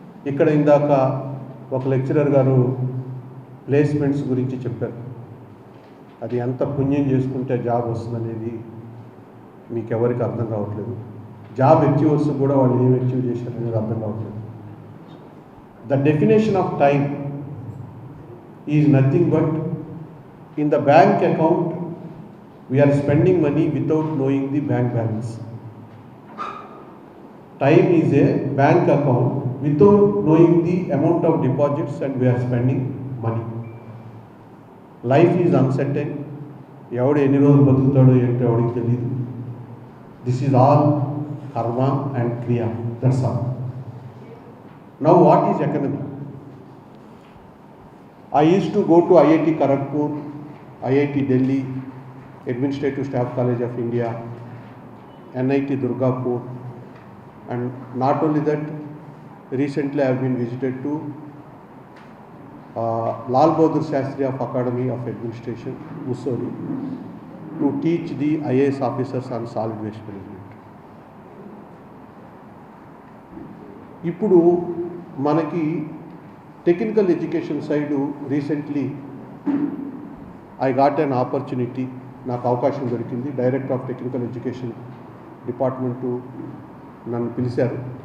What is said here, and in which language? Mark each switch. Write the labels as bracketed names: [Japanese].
[Telugu] ఇక్కడ ఇందాక ఒక లెక్చరర్ గారు ప్లేస్మెంట్స్ గురించి చెప్పారు. అది ఎంత పుణ్యం చేసుకుంటే జాబ్ వస్తుందనేది మీకు ఎవరికి అర్థం కావట్లేదు. జాబ్ అచీవర్స్ కూడా వాళ్ళు ఏం అచీవ్ చేశారనేది అర్థం కావట్లేదు. [English] The definition of time is nothing but in the bank account we are spending money without knowing the bank balance. Time is a bank account without knowing the amount of deposits and we are spending money. Life is uncertain. [Telugu] ఎవడు ఎన్ని రోజులు బతుకుతాడో ఏంటో ఎవడికి తెలియదు. [English] This is all karma and kriya. That's all. Now what is economy? I used to go to IIT Kharagpur, IIT Delhi, Administrative Staff College of India, NIT Durgapur, and not only that, recently I have been visited to Lal Bahadur Shastri of Academy of Administration, Mussoorie, to teach the IAS officers on solid waste management. [Telugu] ఇప్పుడు మనకి technical education side [English] recently I got an opportunity, [Telugu] నాకు అవకాశం దొరికింది. Director of technical education department నన్ను పిలిచారు.